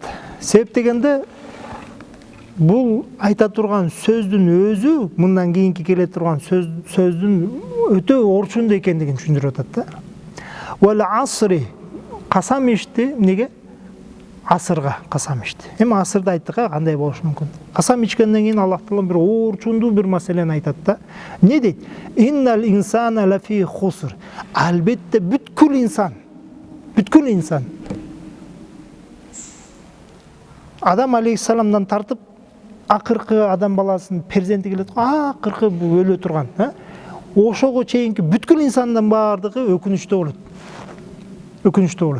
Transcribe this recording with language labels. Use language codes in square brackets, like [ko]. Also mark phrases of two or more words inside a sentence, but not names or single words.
[ky] Себеп дегенде бул айта турган сөздүн өзү, мындан кийинки келе турган сөздүн өтө орчундуу экендигин түшүндүрүп атат да. [ar] والعصر [ky] касам ичти, эмнеге? Асырга касам ичти. Эми асырды айттык, кандай болушу мүмкүн? Касам ичкенден кийин Аллах Таала бир орчундуу бир маселени айтат да. Эмне дейт? [ar] إن الإنسان لفي خسر. [ky] Албетте бүткүл инсан. Адам алейхиссаламдан тартып акыркы адам баласынын перзенти келет, акыркы өлө турган, ошого чейинки бүткүл инсандын бардыгы өкүнүчтүү болот.